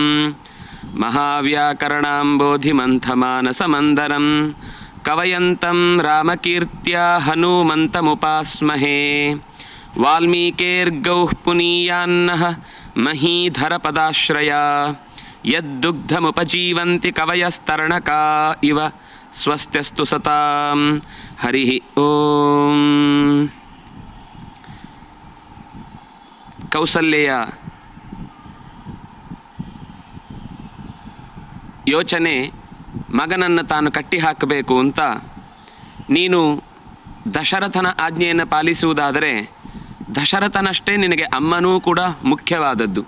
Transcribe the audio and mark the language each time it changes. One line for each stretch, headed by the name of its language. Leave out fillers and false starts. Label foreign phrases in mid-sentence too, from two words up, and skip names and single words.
Sanskrit: महाव्याकरणाम्बोधिमन्थमानसमन्दरं कवयन्तं रामकीर्त्या हनूमन्तमुपास्महे वाल्मीकेर्गौः पुनीयान्नः महीधरपदाश्रया यद्दुग्धमुपजीवन्ति कवयस्तरणका इव स्वस्त्यस्तु सतां हरिः ಓಂ.
Kannada: ಕೌಸಲ್ಯೆಯ ಯೋಚನೆ ಮಗನನ್ನು ತಾನು ಕಟ್ಟಿ ಹಾಕಬೇಕು ಅಂತ. ನೀನು ದಶರಥನ ಆಜ್ಞೆಯನ್ನು ಪಾಲಿಸುವುದಾದರೆ ದಶರಥನಷ್ಟೇ ನಿನಗೆ ಅಮ್ಮನೂ ಕೂಡ ಮುಖ್ಯವಾದದ್ದು.